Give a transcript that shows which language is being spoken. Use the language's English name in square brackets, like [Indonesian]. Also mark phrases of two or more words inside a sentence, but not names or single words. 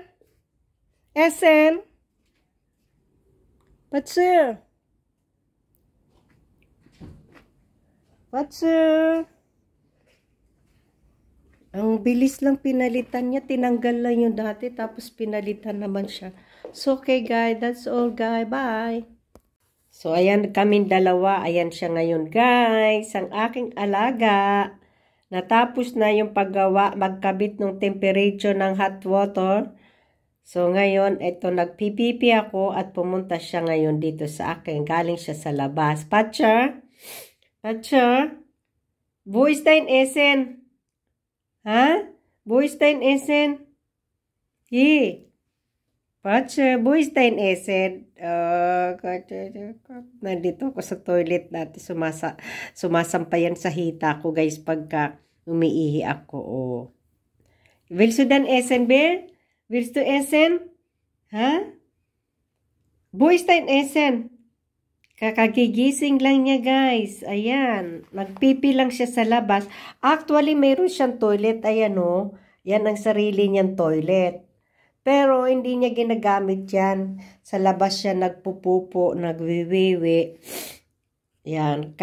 [German] Essen! Patser! Patser! [Filipino] Ang bilis lang pinalitan niya. Tinanggal lang yung dati, tapos pinalitan naman siya. [English] So, okay guys. That's all guys. Bye! So, [Filipino] ayan kaming dalawa. Ayan siya ngayon guys. Ang aking alaga. Natapos na yung paggawa, magkabit ng temperature ng [English] hot water. [Filipino] So, ngayon, ito, nagpipipi ako at pumunta siya ngayon dito sa akin. Galing siya sa labas. Patcher? Patcher? [German] Wo ist dein Essen? Ha? Wo ist dein Essen? Ye. Patcher, wo ist dein Essen? [Filipino] Nandito ako sa toilet natin. Sumasampayan sa hita ko, guys, pagka umiihi ako. Oh. [German] Willst du dein Essen, Bill? Willst du essen? Ha? Wo ist dein Essen? [Filipino] Kakagigising lang niya, guys. Ayan. Nagpipi lang siya sa labas. Actually, mayroon siyang toilet. Ayan, oh. Yan ang sarili niyang toilet. Pero, hindi niya ginagamit yan. Sa labas siya nagpupupo, nagwiwiwi. Yan.